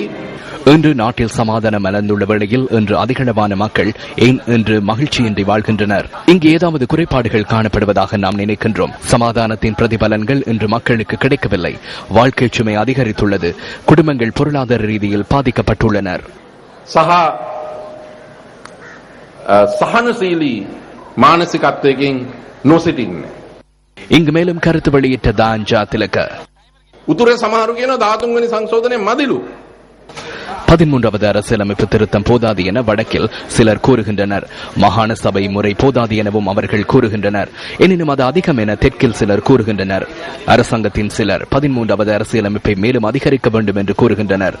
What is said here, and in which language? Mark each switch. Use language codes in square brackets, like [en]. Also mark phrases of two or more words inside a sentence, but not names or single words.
[ta] இன்று நாட்டில் சமாதானம் மலர்ந்துள்ள வேளையில் இன்று அதிகளவான மக்கள் ஏன் இன்று மகிழ்ச்சியின்றி வாழ்கின்றனர்? இங்கு ஏதாவது குறைபாடுகள் காணப்படுவதாக நாம் நினைக்கின்றோம். சமாதானத்தின் பிரதிபலன்கள் இன்று மக்களுக்கு கிடைக்கவில்லை. வாழ்க்கை சுமை அதிகரித்துள்ளது. குடும்பங்கள் பொருளாதார ரீதியில் பாதிக்கப்பட்டுள்ளனர். [si] සහනශීලී මානසිකත්වයකින් නොසිටින්නේ. [ta] இங்கு மேலும் கருத்து வெளியிட்ட தாஞ்சா திலක [si] උතුරේ සමහරු කියන 13 වෙනි සංශෝධනයේ මදිලු [ta] 13வது அரசியலமைப்பு திருத்தம் போதாது என வடக்கில் சிலர் கூறுகின்றனர். மாகாண சபை முறை போதாது எனவும் அவர்கள் கூறுகின்றனர். எனினும் அது அதிகம் என தெற்கில் சிலர் கூறுகின்றனர். அரசாங்கத்தின் சிலர் 13வது அரசியலமைப்பை மேலும் அதிகரிக்க வேண்டும் என்று கூறுகின்றனர்.